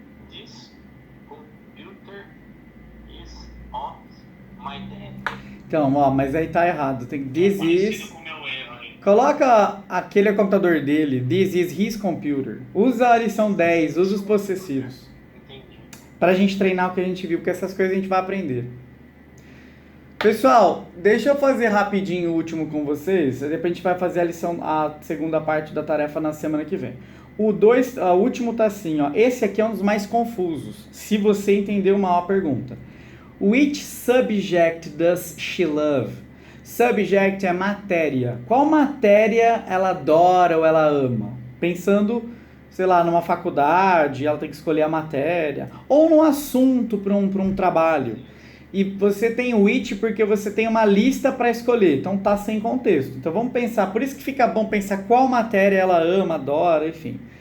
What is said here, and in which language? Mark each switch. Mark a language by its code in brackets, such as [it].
[en] This computer is on my desk. [pt] Então, ó, mas aí tá errado. Tem this Parecido [en] is... [pt] com o meu erro aí. Coloca aquele computador dele. [en] This is his computer. [pt] Usa a lição 10, usa os possessivos. Entendi. Pra gente treinar o que a gente viu, porque essas coisas a gente vai aprender. Pessoal, deixa eu fazer rapidinho o último com vocês. Depois a gente vai fazer a segunda parte da tarefa na semana que vem. O último tá assim, ó. Esse aqui é um dos mais confusos, se você entendeu mal a pergunta. [en] Which subject does she love? [pt] Subject é matéria. Qual matéria ela adora ou ela ama? Pensando, sei lá, numa faculdade, ela tem que escolher a matéria. Ou num assunto para um trabalho. E você tem o which porque você tem uma lista para escolher. Então tá sem contexto. Então vamos pensar. Por isso que fica bom pensar qual matéria ela ama, adora, enfim.